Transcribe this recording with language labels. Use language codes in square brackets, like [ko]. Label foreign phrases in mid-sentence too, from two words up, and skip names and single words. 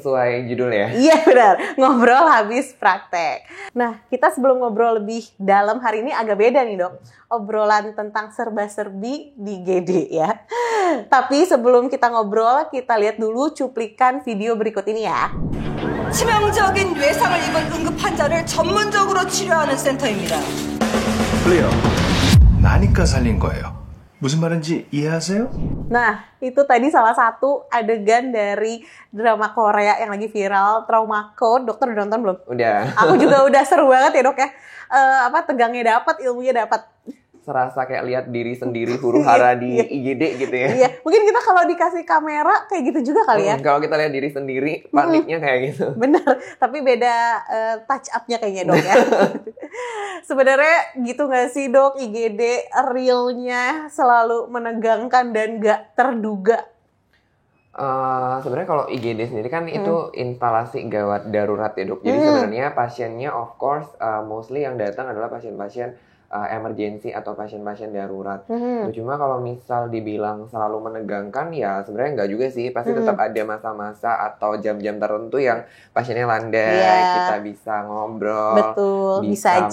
[id] Sesuai judul ya? Iya benar, ngobrol habis praktek. Nah, kita sebelum ngobrol lebih dalam hari ini agak beda nih dok. Obrolan tentang serba-serbi di GD ya. Tapi sebelum kita ngobrol, kita lihat dulu cuplikan video berikut ini ya. [ko] 치명적인 외상을 입은 응급 환자를 전문적으로 치료하는 센터입니다. 클리어. 나니까 살린 거예요. 무슨 말인지 이해하세요? [id] Nah, itu tadi salah satu adegan dari drama Korea yang lagi viral, Trauma Code. Dokter udah nonton belum? Udah. Aku juga udah seru banget ya dok ya. Tegangnya dapat, ilmunya dapat. Serasa kayak lihat diri sendiri huru hara di IGD gitu ya. Iya, mungkin kita kalau dikasih kamera kayak gitu juga kali ya. Kalau kita lihat diri sendiri, paniknya kayak gitu. Bener, tapi beda [en] touch up- [id] nya kayaknya dok ya. Sebenarnya gitu nggak sih dok, IGD realnya selalu menegangkan dan nggak terduga? Sebenarnya kalau IGD sendiri kan itu instalasi gawat darurat ya dok. Jadi sebenarnya pasiennya [en] of course mostly [id] yang datang adalah pasien-pasien emergency atau pasien-pasien darurat. Cuma kalau misal dibilang selalu menegangkan ya sebenarnya enggak juga sih. Pasti tetap ada masa-masa atau jam-jam tertentu yang pasiennya landai, kita bisa ngobrol, betul, bisa